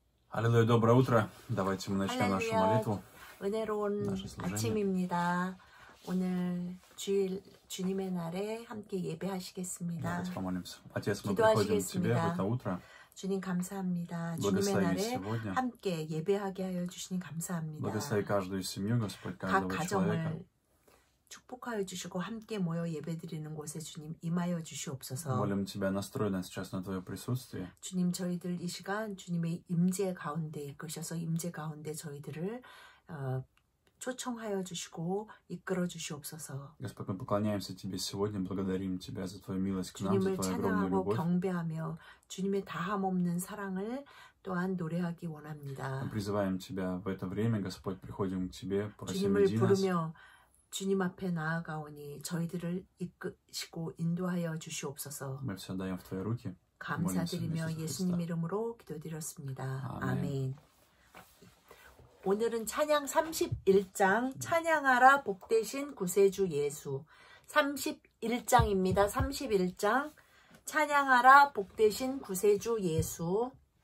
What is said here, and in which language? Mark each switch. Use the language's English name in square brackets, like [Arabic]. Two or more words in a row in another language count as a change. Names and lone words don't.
[Russian] Аллилуйя, доброе утро. Давайте мы начнем нашу молитву. [Korean] 은혜로운 아침입니다. 오늘 주일 주님의 날에 함께 예배하시겠습니다. [Russian] Давайте помолимся. Отец, мы приходим к Тебе в это утро. [Korean] 주님 감사합니다. 주님의 날에 함께 예배하게 하여 주시니 감사합니다. [Russian] Благослови каждую семью, Господь, [Korean] 각 [Russian] каждого человека. [Korean] 가정을 축복하여 주시고 함께 모여 예배드리는 곳에 주님 임하여 주시옵소서. [Russian] Молим Тебя, настрой нас сейчас на Твое присутствие. [Korean] 주님, 저희들 이 시간 주님의 임재 가운데 이끄셔서 임재 가운데 저희들을 초청하여 주시고 이끌어 주시옵소서. [Russian] Господь, мы поклоняемся Тебе сегодня, благодарим Тебя за Твою милость к нам, за [Korean] 주님을 [Russian] Твою огромную [Korean] 찬양하고 [Russian] любовь. [Korean] 경배하며 주님의 다함 없는 사랑을 또한 노래하기 원합니다. [Russian] Мы призываем Тебя в это время, Господь, приходим к Тебе, просим, [Korean] 주님을 [Russian] веди нас. [Korean] 부르며 주님 앞에 나아가오니 저희들을 이끄시고 인도하여 주시옵소서. [Russian] Мы все даем в Твои руки. [Korean] 감사드리며 예수님 이름으로 기도드렸습니다. 아멘. 오늘은 찬양 31장 찬양하라 복되신 구세주 예수 31장입니다. 31장 찬양하라 복되신 구세주 예수.